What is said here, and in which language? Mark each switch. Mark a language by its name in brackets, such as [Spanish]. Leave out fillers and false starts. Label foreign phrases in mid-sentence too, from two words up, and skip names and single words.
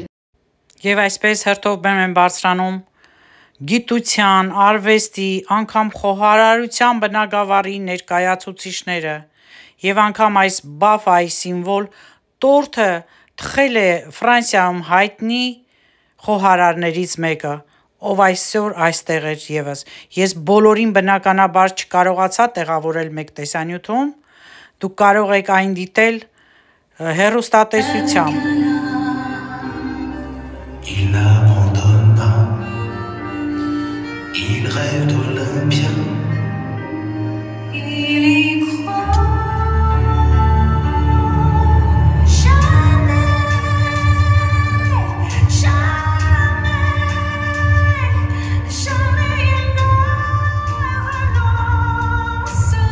[Armenian] Եվ այսպես հերթով բեմ են բարձրանում գիտության, արվեստի, անգամ խոհարարության բնագավառի ներկայացուցիչները և անգամ այս BAFA-ի սիմվոլ տորթը թխել է Ֆրանսիայում հայտնի խոհարարներից մեկը, ով այսօր այստեղ էր ևս։ Ես բոլորին բնականաբար չկարողացա տեղավորել մեկ տեսանյութում, դուք կարող եք այն դիտել հեռուստատեսությամբ։ [French] Il rêve d'Olympia. Il y croit. Jamais, jamais, jamais il ne renonce.